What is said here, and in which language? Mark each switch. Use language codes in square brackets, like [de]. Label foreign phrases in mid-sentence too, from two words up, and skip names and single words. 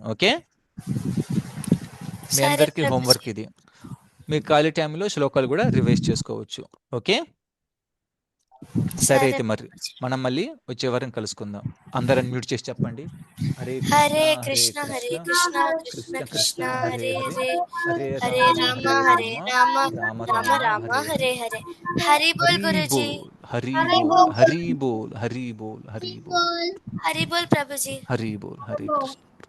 [te] ఓకే. మీ సరే అందరికీ ప్రభుజీ. హోంవర్క్ ఇది. మీ ఖాళీ టైంలో శ్లోకాలు కూడా రివైజ్ చేసుకోవచ్చు. ఓకే. సరే సరే అయితే మరి మనం మళ్ళీ వచ్చే వారం కలుసుకుందాం. అందరం మ్యూట్ చేసి చెప్పండి. హరే హరే కృష్ణ కృష్ణ కృష్ణ కృష్ణ కృష్ణ హరే హరే హరే హరే హరే రామ రామ రామ రామ రామ హరే హరే. [hi] हरि बोल गुरुजी. हरि बोल हरि बोल हरि बोल हरि बोल బోల్ हरि बोल प्रभुजी. हरि बोल हरे कृष्ण.